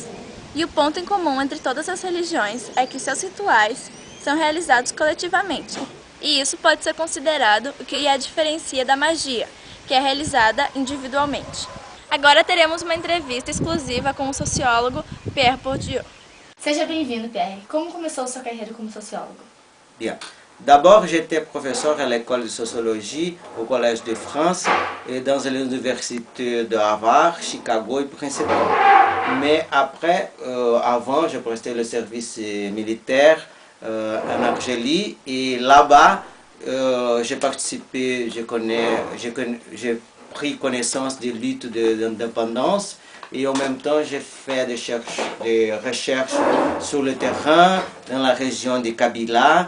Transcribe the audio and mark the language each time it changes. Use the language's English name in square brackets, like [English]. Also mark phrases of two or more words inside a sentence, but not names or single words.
[Portuguese] E o ponto em comum entre todas as religiões é que seus rituais são realizados coletivamente. E isso pode ser considerado o que a diferencia da magia, que é realizada individualmente. Agora teremos uma entrevista exclusiva com o sociólogo Pierre Bourdieu. Seja bem-vindo, Pierre. Como começou sua carreira como sociólogo? [French] Bien. D'abord, j'étais professeur à l'école de sociologie au Collège de France et dans les universités de Harvard, Chicago et Princeton. Mais après, avant, je prestais le service militaire en Algérie et là-bas, j'ai participé, j'ai pris connaissance des luttes d'indépendance et en même temps, j'ai fait des recherches sur le terrain dans la région de Kabila.